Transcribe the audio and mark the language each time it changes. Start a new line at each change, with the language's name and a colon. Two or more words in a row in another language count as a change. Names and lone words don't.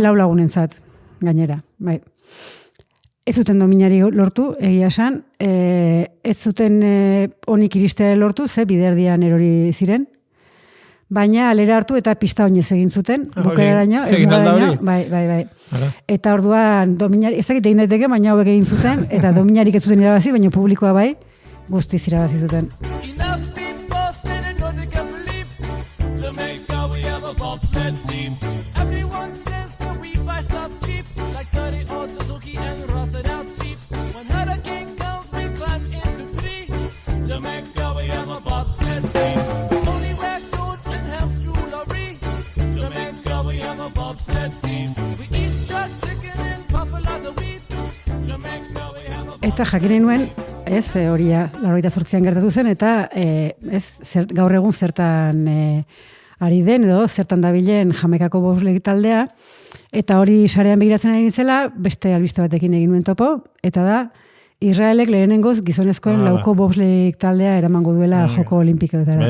Basque: 4 lagunentzat, gainera, bai. Ez zuten dominari lortu, egia esan, ez zuten onik iristea lortu, ze biderdian erori ziren, baina alera hartu eta pista oinez egin zuten, bukaeraino, bai. Eta orduan dominari, ezakit egin daiteke, baina hauek egin zuten, eta dominarik ez zuten irabazi, baina publikoa bai, guztiz irabazi zuten.
English: Jamaica, we have a bobsled team. Everyone says that we buy stuff cheap, like 30-odd Suzuki and rusted out Jeep. When Hurricane comes, we climb into tree. Jamaica, we have a bobsled team. Only wear clothes and have jewelry. Jamaica, we have a bobsled team. We eat jerk chicken and buffalo the wheat. Jamaica, we have a
Basque: Eta jakinen nuen, ez, horia 88an gertatu zen, eta gaur egun zertan ari den, edo zertan dabilen Jamaikako bobsleigh taldea, eta hori sarean begiratzen ari nintzela, beste albiste batekin egin nuen topo, eta da, Israelek lehenengoz gizonezkoen lauko bobsleigh taldea eramango duela joko olimpikoetara.